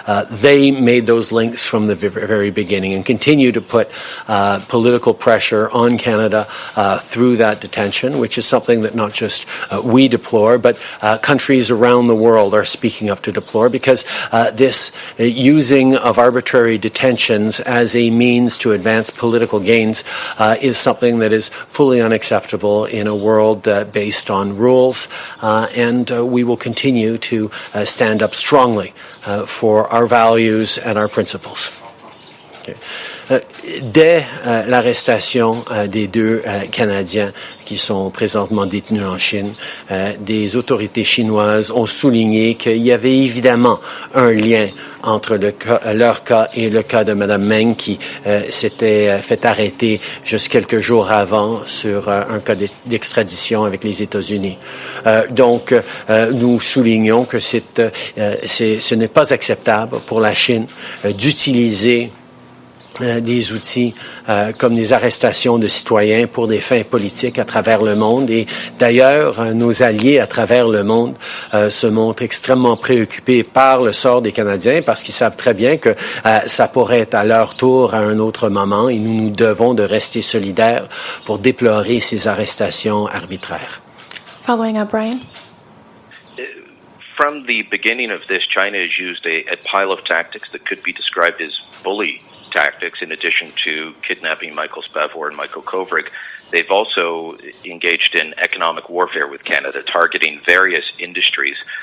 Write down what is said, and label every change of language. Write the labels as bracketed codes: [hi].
[en] They made those links from the very beginning and continue to put political pressure on Canada through that detention, which is something that not just we deplore, but countries around the world are speaking up to deplore, because this using of arbitrary detentions as a means to advance political gains is something that is fully unacceptable in a world based on rules, and we will continue to stand up strongly for our values and our principles. Okay. [fr] Dès l'arrestation des deux Canadiens qui sont présentement détenus en Chine, des autorités chinoises ont souligné qu'il y avait évidemment un lien entre leur cas et le cas de Mme Meng qui s'était fait arrêter juste quelques jours avant sur un cas d'extradition avec les États-Unis. Donc, nous soulignons que ce n'est pas acceptable pour la Chine d'utiliser des outils comme des arrestations de citoyens pour des fins politiques à travers le monde. Et d'ailleurs, nos alliés à travers le monde se montrent extrêmement préoccupés par le sort des Canadiens, parce qu'ils savent très bien que ça pourrait être à leur tour à un autre moment, et nous devons de rester solidaires pour déplorer ces arrestations arbitraires. [en] Following up, Brian. From the beginning of this, China has used a pile of tactics that could be described as bully tactics. In addition to kidnapping Michael Spavor and Michael Kovrig, they've also engaged in economic warfare with Canada, targeting various industries.